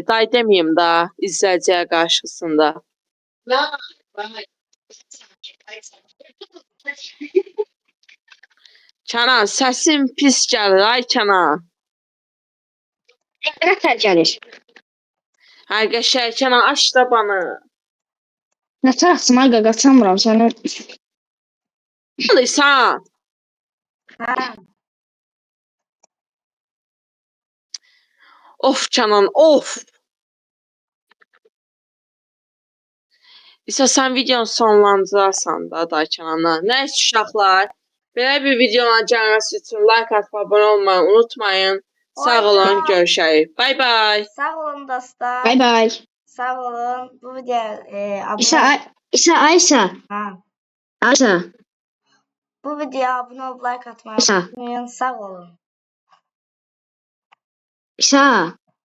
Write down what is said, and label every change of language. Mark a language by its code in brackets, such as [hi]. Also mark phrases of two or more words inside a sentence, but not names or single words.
[az] Day deməyim da, izləyiciyə qarşısında. Kenan, səsin pis gəlir, ay Kenan. Nətər gəlir? Hər qəşəng Kenan, aç da banı. Nətər açsın, aga, qaçamıram səni. Alırsan. Ha. Of Kenan, of. İstəsən videonu sonlandırarsan da Kenan'a. Nəysə uşaqlar, belə bir videonun gəlməsi üçün like atıb abunə olmayı unutmayın. Sağ olun, görüşərik. Bay bay. Sağ olun dostlar. Bay bay. Sağ olun. Bu video Ayşə. Ha. Ayşə. [tr] Bu videoya abone olup like atmayı [az] Sağ. unutmayın. Sağ olun. İsa.